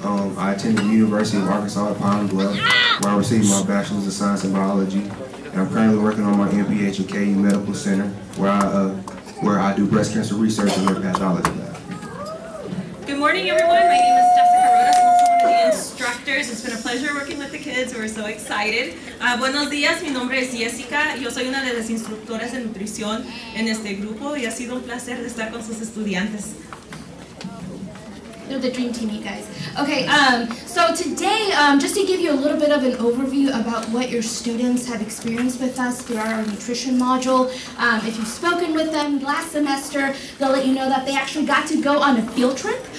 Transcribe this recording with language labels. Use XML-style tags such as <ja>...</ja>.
<en>I attended the University of Arkansas at Pine Bluff, where I received my Bachelor's of Science in Biology. And I'm currently working on my MPH at KU Medical Center, where I do breast cancer research in their pathology lab. Good morning, everyone. My name is Jessica Rodas. I'm also one of the instructors. It's been a pleasure working with the kids. We're so excited.</en> <es>Buenos días, mi nombre es Jessica. Yo soy una de las instructoras de nutrición en este grupo y ha sido un placer de estar con sus estudiantes.</es> <en>They're the dream team, you guys. Okay, so today, just to give you a little bit of an overview about what your students have experienced with us through our nutrition module. If you've spoken with them last semester, they'll let you know that they actually got to go on a field trip.</en>